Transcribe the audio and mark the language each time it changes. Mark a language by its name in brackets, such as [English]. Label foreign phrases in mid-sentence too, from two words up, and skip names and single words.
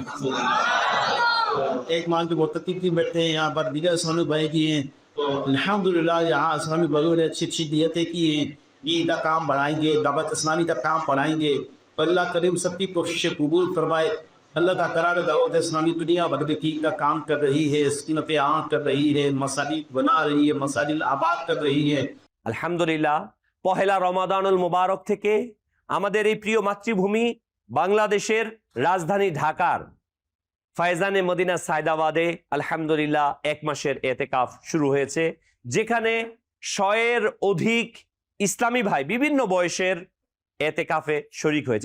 [Urdu] 1 ماہ کے معتکف بیٹھے ہیں یہاں پر، دیگر اسلامی بھائی کی ہیں، الحمدللہ یہاں اسلامی بھائیوں نے اچھی اچھی نیتیں کی ہیں، عید کا کام بڑھائیں گے، دعوت اسلامی کا کام بڑھائیں گے، اللہ کریم سب کی کوششیں قبول فرمائے۔ اللہ کا قرار دعوت اسلامی دنیا بھر میں ٹھیک کا کام کر رہی ہے، سکینت عام کر رہی ہے، مساجد بنا رہی ہے، مساجد آباد کر رہی ہے۔ [Bangla] আলহামদুলিল্লাহ পহেলা রমাদানুল মুবারক থেকে আমাদের এই প্রিয় মাতৃভূমি বাংলাদেশের রাজধানী ঢাকার ফায়জানে মদিনা সায়দাবাদে আলহামদুলিল্লাহ 1 মাসের এতেকাফ শুরু হয়েছে, যেখানে 100-এর অধিক ইসলামী ভাই বিভিন্ন বয়সের এতেকাফে শরীক হয়েছে।